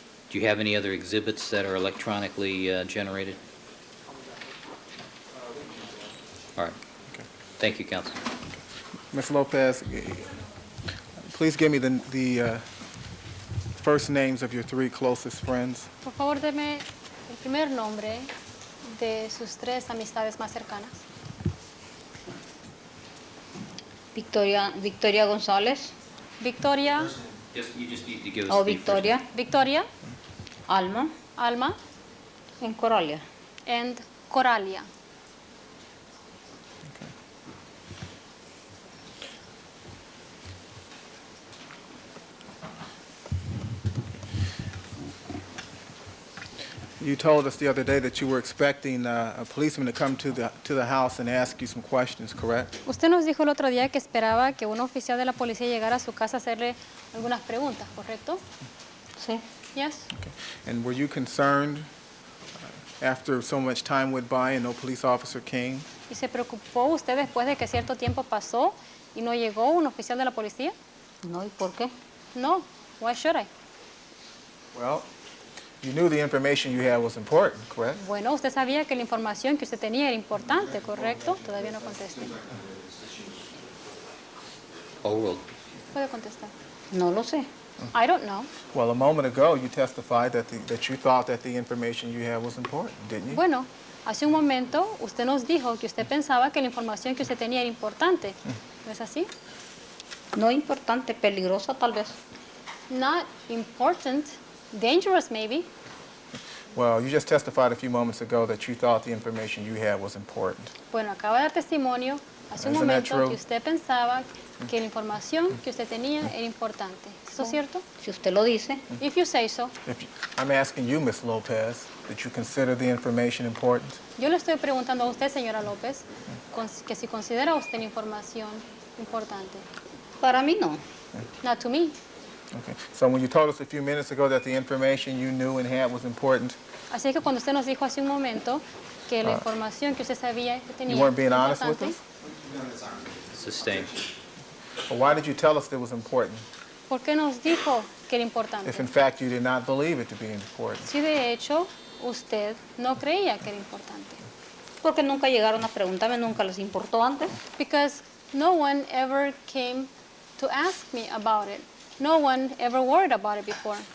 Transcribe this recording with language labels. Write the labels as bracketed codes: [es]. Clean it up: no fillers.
[en] Do you have any other exhibits that are electronically generated? All right. Okay. Thank you, counsel. Ms. Lopez, please give me the first names of your three closest friends. [es] Por favor, deme el primer nombre de sus tres amistades más cercanas. Victoria González. Victoria, [en] You just need to give us [es] O [en] the first [es] Victoria. Victoria, Alma. Alma, En Coralia. [en] and Coralia. You told us the other day that you were expecting a policeman to come to the house and ask you some questions, correct? [es] Usted nos dijo el otro día que esperaba que un oficial de la policía llegara a su casa a hacerle algunas preguntas, ¿correcto? Sí. [en] Yes. Okay. And were you concerned after so much time went by and no police officer came? [es] ¿Y se preocupó usted después de que cierto tiempo pasó y no llegó un oficial de la policía? No, ¿y por qué? [en] No. Why should I? Well, you knew the information you had was important, correct? [es] Bueno, usted sabía que la información que usted tenía era importante, ¿correcto? Todavía no contesté. [en] Overruled. [es] Puede contestar. No lo sé. [en] I don't know. Well, a moment ago you testified that you thought that the information you had was important, didn't you? [es] Bueno, hace un momento usted nos dijo que usted pensaba que la información que usted tenía era importante. ¿No es así? No importante, peligrosa tal vez. [en] Not important. Dangerous, maybe. Well, you just testified a few moments ago that you thought the information you had was important. [es] Bueno, acaba de dar testimonio hace un [en] Isn't that [es] momento [en] true? [es] que usted pensaba que la información que usted tenía era importante. ¿Es eso cierto? Si usted lo dice. [en] If you say so. I'm asking you, Ms. Lopez, did you consider the information important? [es] Yo le estoy preguntando a usted, señora López, que si considera usted la información importante. Para mí no. [en] Not to me. Okay. So when you told us a few minutes ago that the information you knew and had was important, [es] Así que cuando usted nos dijo hace un momento que la información que usted sabía que tenía [en] you weren't being [es] era [en] honest with [es] importante, [en] us? Sustained. Well, why did you tell us it was important [es] ¿por qué nos dijo que era importante? [en] if in fact you did not believe it to be important? [es] Si de hecho usted no creía que era importante. Porque nunca llegaron a preguntarme, nunca les importó antes. [en] Because no one ever came to ask me about it. No one ever worried about it before.